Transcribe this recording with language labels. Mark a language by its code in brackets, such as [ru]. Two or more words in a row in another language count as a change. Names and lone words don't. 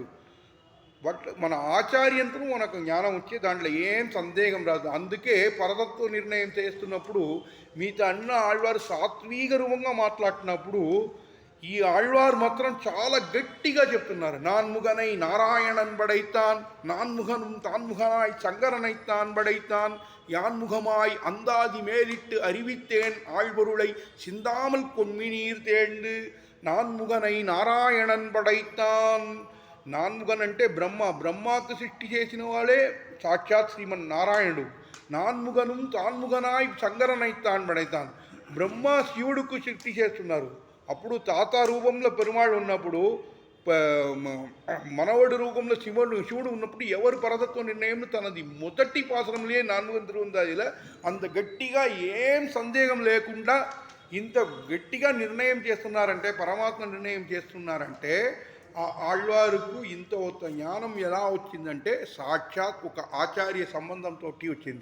[te] బట్ మన ఆచార్యంతో మనకు జ్ఞానం వచ్చి దాంట్లో ఏం సందేహం రాదు. అందుకే పరతత్వ నిర్ణయం చేస్తున్నప్పుడు మిగతా అన్న ఆళ్వారు సాత్విక రూపంగా మాట్లాడినప్పుడు ఈ ఆళ్వార్ మాత్రం చాలా గట్టిగా చెప్తున్నారు. [ta] நான்முகனை நாராயணன் படைத்தான், நான்முகனும் தான்முகனாய் சங்கரனைத்தான் படைத்தான், யான்முகமாய் அந்தாதி மேலிட்டு அறிவித்தேன் ஆழ்பொருளை சிந்தாமல் கொன்மினீர் தேர்ந்து, நான்முகனை நாராயணன் படைத்தான். [te] నాన్ముగన్ అంటే బ్రహ్మ, బ్రహ్మాకు సృష్టి చేసిన వాడే సాక్షాత్ శ్రీమన్నారాయణుడు. [ta] நான்முகனும் தான்முகனாய் சங்கரனைத்தான் படைத்தான், [te] బ్రహ్మ శివుడుకు సృష్టి చేస్తున్నారు. అప్పుడు తాత రూపంలో పెరుమాళ్ ఉన్నప్పుడు, మనవడి రూపంలో శివుడు ఉన్నప్పుడు ఎవరు పరతత్వ నిర్ణయం తనది మొదటి పాసరంలో నాన్ముగన్ తిరువందాదిలో అంత గట్టిగా ఏం సందేహం లేకుండా ఇంత గట్టిగా నిర్ణయం చేస్తున్నారంటే, పరమాత్మ నిర్ణయం చేస్తున్నారంటే ఆ ఆళ్వారుకు ఇంత జ్ఞానం ఎలా వచ్చిందంటే సాక్షాత్ ఒక ఆచార్య సంబంధంతో వచ్చింది.